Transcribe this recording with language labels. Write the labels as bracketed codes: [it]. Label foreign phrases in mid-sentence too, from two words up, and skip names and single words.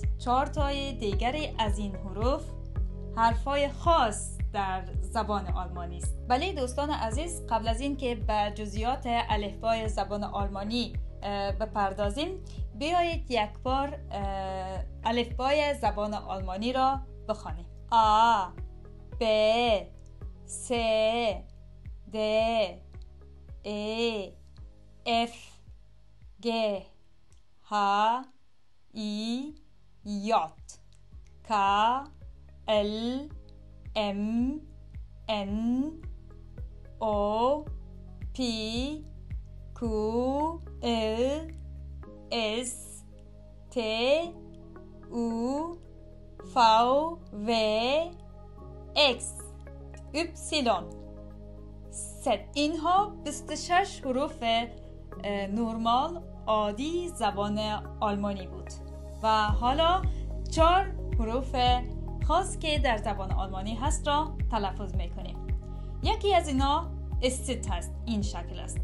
[fa] 4 تای دیگری از این حروف حرفای خاص در زبان آلمانی است. بله دوستان عزیز، قبل از این که به جزئیات الفبای زبان آلمانی بپردازیم، بیایید یک بار الفبای زبان آلمانی را بخوانیم. [de] A B C D E F G H I J K L M N O P Q R S T U V W X Y Z. [fa] اینها 26 حروف نرمال عادی زبان آلمانی بود و حالا 4 حروف خاص که در زبان آلمانی هست را تلفظ میکنیم. یکی از اینا است هست، این شکل است.